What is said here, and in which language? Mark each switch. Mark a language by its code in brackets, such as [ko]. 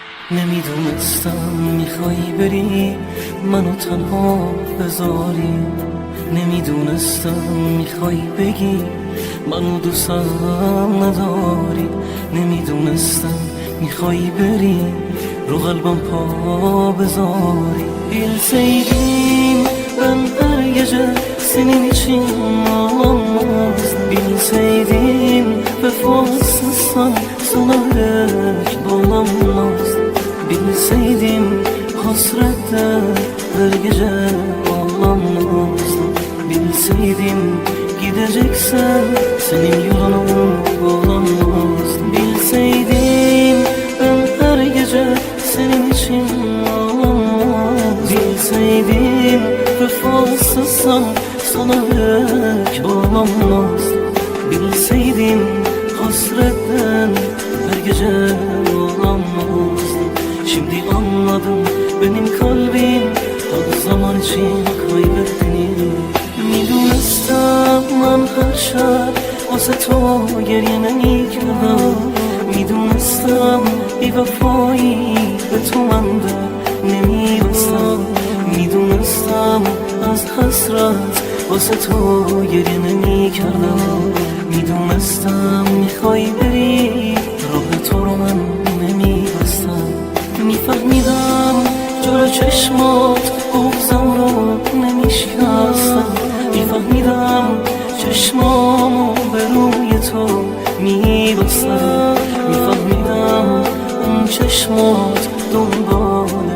[fa] نمیدونستم میخوای بری منو تنها بذاری، نمیدونستم میخوای بگی منو دوستم نداری، نمیدونستم میخوای بری رو قلبم پا بذاری. [tr] Bilseydim ben her gece senin için ağlamazdım. Bilseydim vefasızsan sana yürek dolamazdım. Bilseydim hasrette her gece ağlamazdım. Bilseydim gideceksen senin yolunu bulamazdım. Bilseydim ben her gece senin için ağlamazdım. Bilseydim vefasızsan sana yürek bulamazdım. Bilseydim hasretten her gece ağlamazdım. Şimdi anladım benim kalbim o zaman için kaybettiğini. [fa] میدونستم من هر شب واسه تو گریه نمی‌کردم، میدونستم بی وفایی به تو من در نمی‌بستم، میدونستم از حسرت واسه تو گریه نمی‌کردم، میدونستم میخوای بری راه تو رو من نمی‌بستم، میفهمیدم جلو چشمات بغضم رو نمیشکستم، میفهمیدم چشمامو به روی تو میبستم، میفهمیدم اون چشمات دنبال